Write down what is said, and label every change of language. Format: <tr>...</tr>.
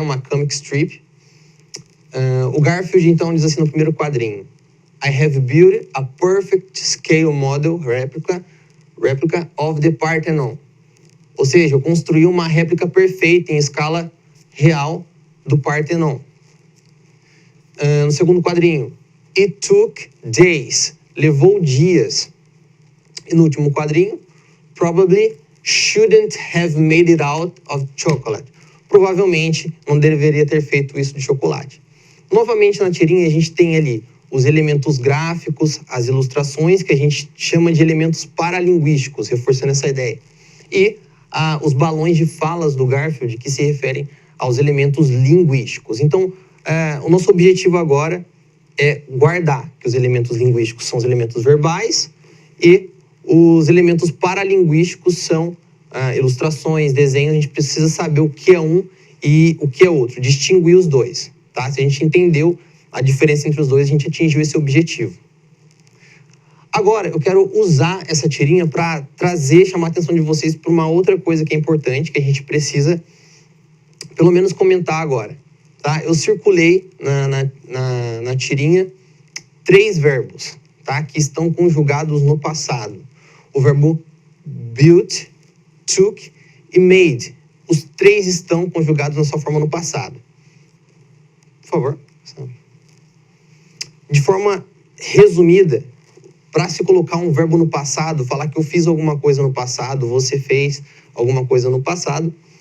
<pt>Uma comic strip. O Garfield, então, diz assim no primeiro quadrinho:</pt> <en>I have built a perfect scale model replica of the Parthenon.</en> <pt>Ou seja, eu construí uma réplica perfeita em escala real do Parthenon. No segundo quadrinho,</pt> <en>it took days.</en> <pt>Levou dias. E no último quadrinho,</pt> <en>probably shouldn't have made it out of chocolate.</en> <pt>Provavelmente não deveria ter feito isso de chocolate. Novamente, na tirinha, a gente tem ali os elementos gráficos, as ilustrações, que a gente chama de elementos paralinguísticos, reforçando essa ideia. E os balões de falas do Garfield, que se referem aos elementos linguísticos. Então, o nosso objetivo agora é guardar que os elementos linguísticos são os elementos verbais e os elementos paralinguísticos são ilustrações, desenhos. A gente precisa saber o que é um e o que é outro, distinguir os dois, tá? Se a gente entendeu a diferença entre os dois, a gente atingiu esse objetivo. Agora, eu quero usar essa tirinha para chamar a atenção de vocês para uma outra coisa que é importante, que a gente precisa, pelo menos, comentar agora, tá? Eu circulei na tirinha 3 verbos, tá? Que estão conjugados no passado. O verbo built, took e made. Os 3 estão conjugados na sua forma no passado. Por favor. De forma resumida, para se colocar um verbo no passado, falar que eu fiz alguma coisa no passado, você fez alguma coisa no passado,</pt>